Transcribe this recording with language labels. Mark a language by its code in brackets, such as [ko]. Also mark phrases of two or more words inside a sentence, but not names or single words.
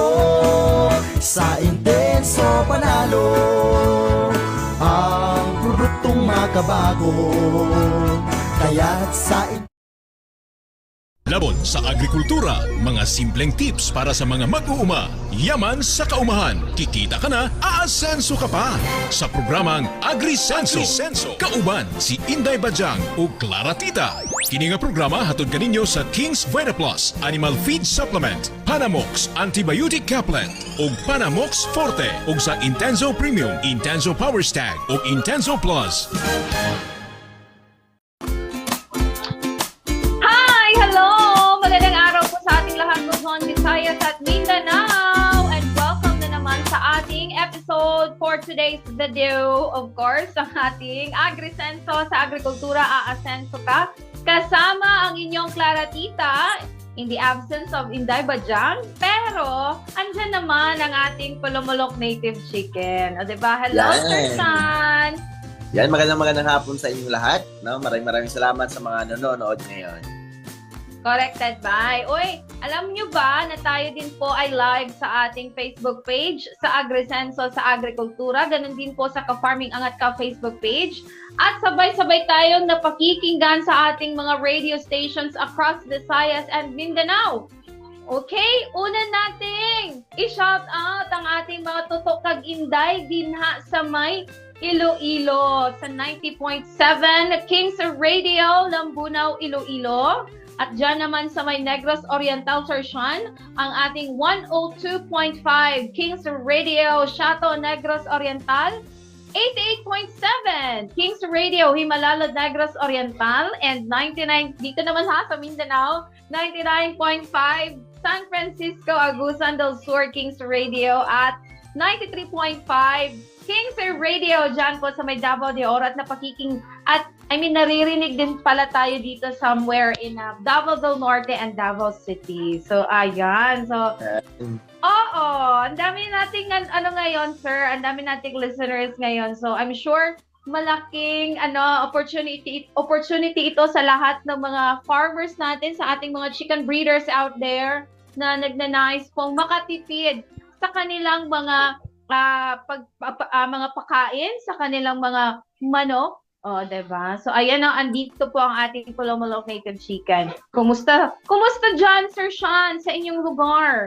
[tl] Sa intenso panalo, ang produktong makabago. Kaya't sa Labon sa agrikultura, mga simpleng tips para sa mga mag-uuma. Yaman sa kaumahan, kikita ka na, aasenso ka pa. Sa programang Agrisenso, [ceb] kauban si Inday Bajang o Clara Tita. Kini nga programa hatod kaninyo sa King's Vita Plus Animal Feed Supplement, Panamox Antibiotic Caplet o Panamox Forte o sa Intenso Premium, Intenso Power Stag o Intenso Plus. [tl] Visayas at Mindanao, [en] and welcome [tl] na naman sa ating episode [en] for today's video. Of course, [tl] ang ating Agrisenso sa Agrikultura, aasenso ka. Kasama ang inyong Clara Tita, [en] in the absence of [tl] Inday Bajang, pero andyan naman ang ating Pulumulok Native Chicken. O diba? [en] Hello, Sir San! [tl] Yan, magandang hapon sa inyong lahat. No? Maraming salamat sa mga nanonood ngayon. [en] Corrected by. [tl] Uy, alam nyo ba na tayo din po ay live sa ating Facebook page sa Agrisenso sa Agrikultura. Ganun din po sa Ka-Farming Angat Ka Facebook page. At sabay-sabay tayong napakikinggan sa ating mga [en] radio stations across [tl] Visayas and Mindanao. Okay, una nating i-shout out ang ating mga tutok kag Inday dinha sa may Iloilo sa 90.7 Kings Radio, Lambunaw, Iloilo. At dyan naman sa may Negros Oriental, Sir Sean, ang ating 102.5 Kings Radio, Chateau Negros Oriental, 88.7 Kings Radio, Himalala Negros Oriental, and 99, dito naman sa Mindanao, 99.5 San Francisco, Agusan del Sur, Kings Radio, at 93.5 Kings Radio, dyan po sa may Davao de Oro, at naririnig din pala tayo dito [en] somewhere in [tl] Davao del Norte and Davao City. So, ayan. So, oo. Ang dami nating, ngayon, sir. Ang dami nating listeners ngayon. So, [en] I'm sure [tl] malaking opportunity ito sa lahat ng mga farmers natin, sa ating mga [en] chicken breeders out there [tl] na nagnanais pong makatipid sa kanilang mga mga pakain, sa kanilang mga manok. Oh, diba? So, ayan andito po ang ating Pulumulok Native Chicken. Kumusta dyan, Sir Sean, sa inyong lugar?